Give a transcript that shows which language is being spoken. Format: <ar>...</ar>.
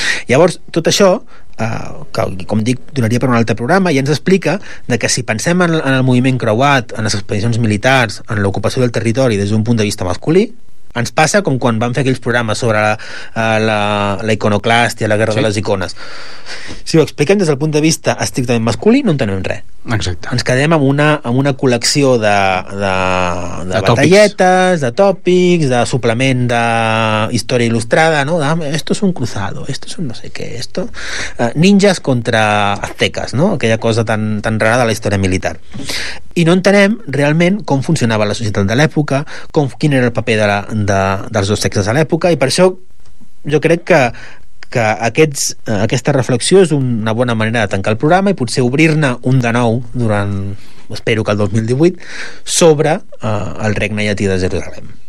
<ca>Llavors, tot això, com dic, donaria per un altre programa, ja ens explica de que si pensem en el moviment creuat, en les expedicions militars, en l'ocupació del territori des d'un punt de vista masculí, ens passa com quan vam fer aquells programes sobre la iconoclàstia, la guerra, sí, de les icones. Si ho expliquem des del punt de vista estrictament masculí, no entenem res. Exacte. Ens quedem amb una col·lecció de batalletes, de tòpics, de suplement de història il·lustrada, no?</ca> <es>Esto es un cruzado, esto es un no sé qué, esto...</es> <ca>ninjas contra azteques, no? Aquella cosa tan, tan rara de la història militar. I no entenem realment com funcionava la societat de l'època, quin era el paper dels dos sexes a l'època, i per això jo crec que aquesta reflexió és una bona manera de tancar el programa i potser obrir-ne un de nou durant, espero que el 2018, sobre el regne llatí de Jerusalem.</ca>